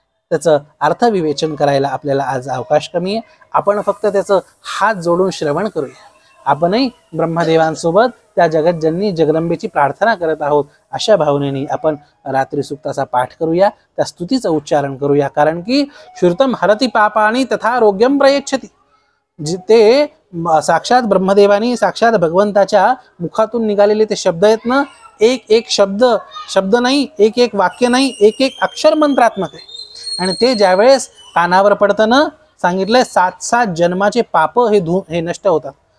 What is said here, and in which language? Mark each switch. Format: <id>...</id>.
<mr>त्याचं अर्थविवेचन करायला आपल्याला आज अवकाश कमी आहे. आपण फक्त त्याचं हात जोडून श्रवण करूया. आपणही ब्रह्मदेवांसोबत त्या जगज्जननी जगदंबेची प्रार्थना करत आहोत. अशा भावनेने आपण रात्री सुक्ताचा पाठ करूया, त्या स्तुतीचं उच्चारण करूया. कारण की</mr> <sa>श्रुतम हरति पापानि तथा आरोग्यम प्रयच्छति.</sa> <mr>जिथे साक्षात ब्रह्मदेवानी, साक्षात भगवंताच्या मुखातून निघालेले ते शब्द आहेत ना, एक एक शब्द नाही, एक एक वाक्य नाही, एक एक अक्षर मंत्रात्मक आहे. आणि ते ज्यावेळेस कानावर पडतं ना, सांगितलंय 7 जन्माचे पाप हे नष्ट होतात.</mr>